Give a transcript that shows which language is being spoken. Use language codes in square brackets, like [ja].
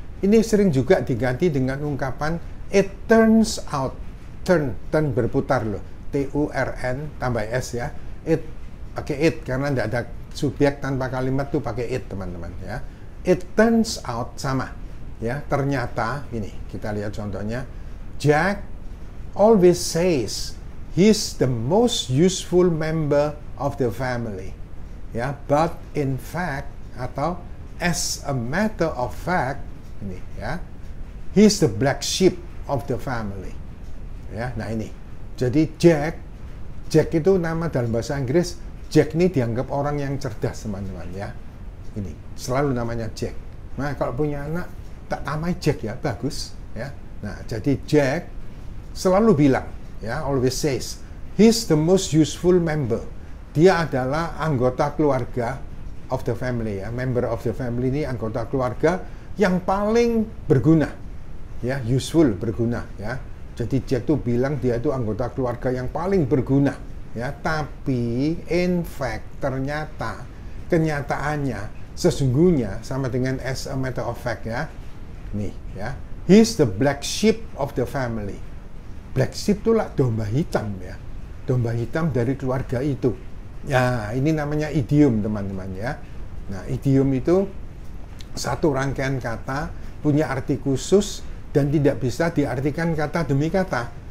[id] Ini sering juga diganti dengan ungkapan [en] it turns out. [id] Turn berputar loh, T-U-R-N tambah S ya. It pakai it karena tidak ada subjek tanpa kalimat tuh pakai it teman-teman ya. [en] It turns out [id] sama ya, ternyata. Ini kita lihat contohnya. [en] Jack always says he's the most useful member of the family ya, but in fact atau as a matter of fact, [id] ini ya, [en] he's the black sheep of the family ya. [id] Nah ini, jadi Jack itu nama dalam bahasa Inggris. Jack ini dianggap orang yang cerdas teman-teman ya. Ini selalu namanya Jack. Nah kalau punya anak tak namai Jack ya, bagus ya. Nah jadi Jack selalu bilang ya, [en] always says he's the most useful member. [id] Dia adalah anggota keluarga [en] of the family [id] ya. [en] Member of the family [id] ini anggota keluarga yang paling berguna ya, useful, berguna ya. Jadi Jack tuh bilang dia itu anggota keluarga yang paling berguna ya. Tapi [en] in fact, [id] ternyata, kenyataannya, sesungguhnya sama dengan [en] as a matter of fact [id] ya. [en] Nih ya, he's the black sheep of the family. [id] Black sheep itu lah domba hitam ya, domba hitam dari keluarga itu ya. Ini namanya idiom teman-teman ya. Nah idiom itu satu rangkaian kata, punya arti khusus dan tidak bisa diartikan kata demi kata.